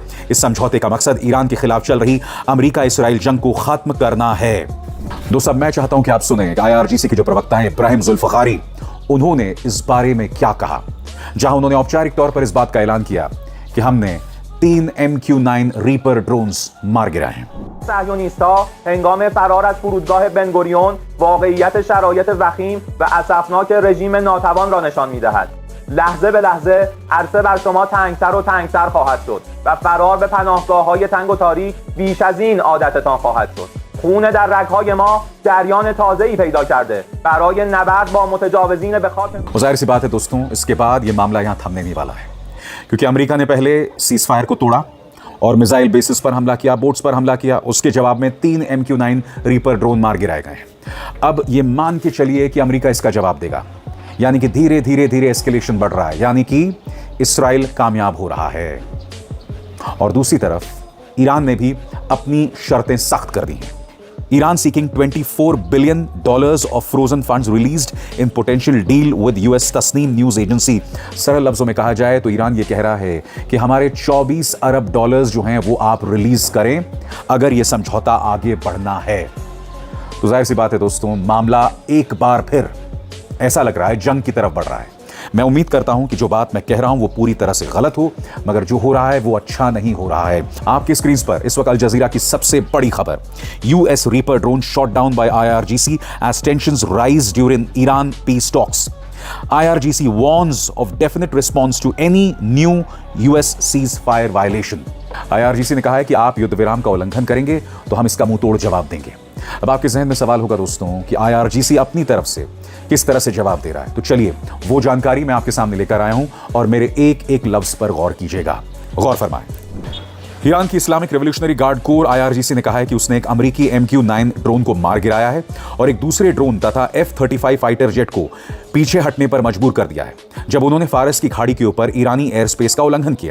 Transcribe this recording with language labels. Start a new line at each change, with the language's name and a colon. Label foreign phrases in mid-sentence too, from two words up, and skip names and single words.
Hindi: इस समझौते का मकसद ईरान के खिलाफ चल रही अमेरिका इसराइल जंग को खत्म करना है। दोस्तों, मैं चाहता हूं कि आप सुने IRGC के जो प्रवक्ता हैं इब्राहिम जुल्फिकारी, उन्होंने इस बारे में क्या कहा, जहां उन्होंने औपचारिक तौर पर इस बात का ऐलान किया कि हमने 3 MQ-9
English: Reaper drones
Hindi: मार गिराए हैं।
Persian: صهیونیست‌ها هنگام فرار از فرودگاه بنگوریون واقعیت شرایط وخیم و اسفناک رژیم ناتوان را نشان می‌دهد. لحظه به لحظه عرصه بر شما تنگتر و تنگتر خواهد شد و فرار به پناهگاه‌های تنگ و تاریک بیش از این عادتتان خواهد شد. خون در رگ‌های ما جریان تازه‌ای پیدا کرده برای نبرد با متجاوزین به خاک.
Hindi: ظاهر सी बात है दोस्तों, इसके बाद ये मामला यहां थमने नहीं वाला है, क्योंकि अमेरिका ने पहले
English: cease fire
Hindi: को तोड़ा और
English: missile bases
Hindi: पर हमला किया, बोट्स पर हमला किया। उसके जवाब में 3 MQ-9
English: Reaper drone
Hindi: मार गिराए गए हैं। अब ये मान के चलिए कि अमेरिका इसका जवाब देगा, यानी कि धीरे धीरे धीरे एस्केलेशन बढ़ रहा है, यानी कि इसराइल कामयाब हो रहा है। और दूसरी तरफ ईरान ने भी अपनी शर्तें सख्त कर दी हैं।
English: Iran seeking $24 billion of frozen funds released in potential deal with US तस्नीम न्यूज एजेंसी।
Hindi: सरल लफ्जों में कहा जाए तो ईरान ये कह रहा है कि हमारे 24 अरब डॉलर्स जो हैं वो आप रिलीज करें अगर ये समझौता आगे बढ़ना है। तो जाहिर सी बात है दोस्तों, मामला एक बार फिर ऐसा लग रहा है जंग की तरफ बढ़ रहा है। मैं उम्मीद करता हूं कि जो बात मैं कह रहा हूं वो पूरी तरह से गलत हो, मगर जो हो रहा है वो अच्छा नहीं हो रहा है। आपकी स्क्रीन पर इस वक्त अल जजीरा की सबसे बड़ी खबर,
English: US Reaper drone shot down by IRGC as tensions rise during Iran peace talks. IRGC warns of definite response to any new US ceasefire violation।
Hindi: IRGC ने कहा है कि आप युद्ध विराम का उल्लंघन करेंगे तो हम इसका मुंह तोड़ जवाब देंगे। अब आपके जहन में सवाल होगा दोस्तों कि IRGC अपनी तरफ से किस तरह से जवाब दे रहा है। तो चलिए वो जानकारी मैं आपके सामने लेकर आया हूं, और मेरे एक एक लफ्ज पर गौर कीजिएगा। गौर फरमाएं। ईरान की इस्लामिक रेवोल्यूशनरी गार्ड कोर IRGC ने कहा है कि उसने एक अमेरिकी MQ-9 ड्रोन को मार गिराया है और एक दूसरे ड्रोन तथा F-35
English: fighter jet
Hindi: को पीछे हटने पर मजबूर कर दिया है, जब उन्होंने फारस की खाड़ी के ऊपर ईरानी
English: air space
Hindi: का उल्लंघन किया।